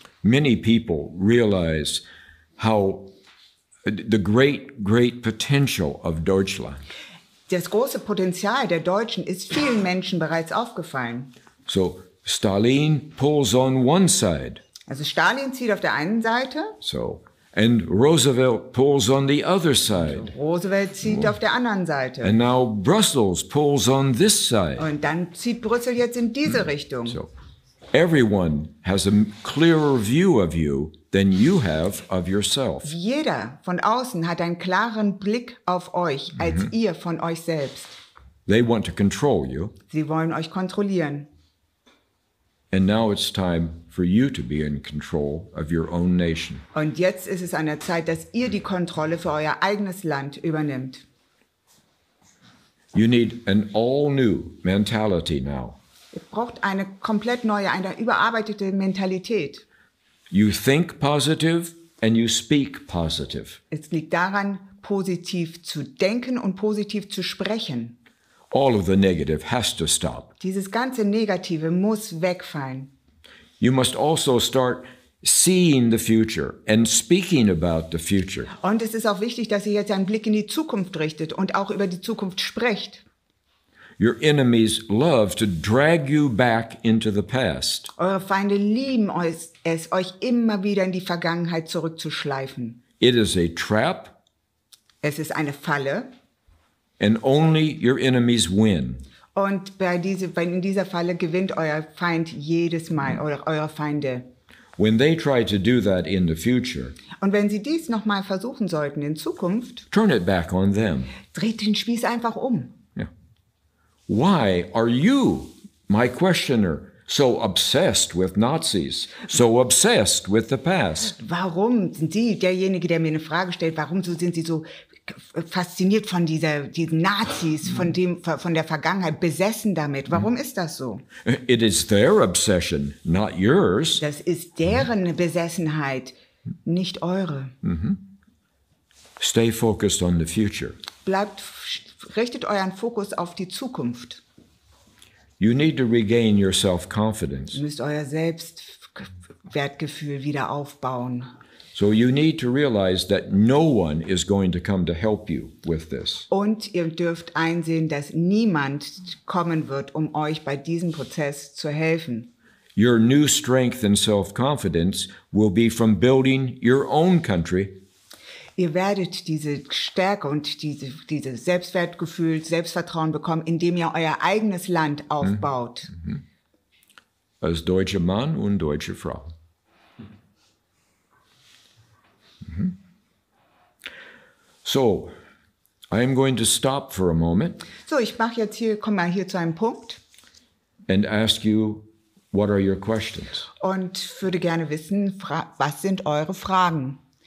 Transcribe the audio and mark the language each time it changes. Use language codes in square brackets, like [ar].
[en] Many people realize how the great potential of Deutschland. [de] Das große Potenzial der Deutschen ist vielen Menschen bereits aufgefallen. [en] So Stalin pulls on one side. [de] Also Stalin zieht auf der einen Seite. [en] So, and Roosevelt pulls on the other side. [de] Roosevelt zieht auf der anderen Seite. [en] And now Brussels pulls on this side. [de] Und dann zieht Brüssel jetzt in diese Richtung. [en] So, everyone has a clearer view of you than you have of yourself. [de] Jeder von außen hat einen klaren Blick auf euch, als ihr von euch selbst. [en] They want to control you. [de] Sie wollen euch kontrollieren. [en] And now it's time for you to be in control of your own nation. [de] Und jetzt ist es an der Zeit, dass ihr die Kontrolle für euer eigenes Land übernimmt. [en] You need an all-new mentality now. [de] Ihr braucht eine komplett neue, eine überarbeitete Mentalität. [en] You think positive and you speak positive. [de] Es liegt daran, positiv zu denken und positiv zu sprechen. [en] All of the negative has to stop. [de] Dieses ganze Negative muss wegfallen. [en] You must also start seeing the future and speaking about the future. [de] Und es ist auch wichtig, dass ihr jetzt einen Blick in die Zukunft richtet und auch über die Zukunft sprecht. [en] Your enemies love to drag you back into the past. [de] Eure Feinde lieben es, euch immer wieder in die Vergangenheit zurückzuschleifen. [en] It is a trap, [de] Es ist eine Falle. [en] and only your enemies win. [de] Und in dieser Falle gewinnt euer Feind jedes Mal, oder eure Feinde. [en] When they try to do that in the future, [de] Und wenn sie dies nochmal versuchen sollten in Zukunft, [en] turn it back on them. [de] dreht den Spieß einfach um. [en] Yeah. Why are you, my questioner, so obsessed with Nazis, so obsessed with the past? [de] Warum sind Sie, derjenige, der mir eine Frage stellt, sind Sie so fasziniert von diesen Nazis, von der Vergangenheit, besessen damit? Warum ist das so? [en] It is their obsession, not yours. [de] Das ist deren Besessenheit, nicht eure. [en] Stay focused on the future. [de] Richtet euren Fokus auf die Zukunft. [en] You need to regain your self-confidence. [de] Ihr müsst euer Selbstwertgefühl wieder aufbauen. [en] So you need to realize that no one is going to come to help you with this. [de] Und ihr dürft einsehen, dass niemand kommen wird, um euch bei diesem Prozess zu helfen. [en] Your new strength and self-confidence will be from building your own country. [de] Ihr werdet diese Stärke und diese Selbstwertgefühl, Selbstvertrauen bekommen, indem ihr euer eigenes Land aufbaut. Als deutscher Mann und deutsche Frau. [en] So, I am going to stop for a moment [de] So, komme mal hier zu einem Punkt [en] and ask you, what are your questions? [de] und würde gerne wissen, was sind eure Fragen?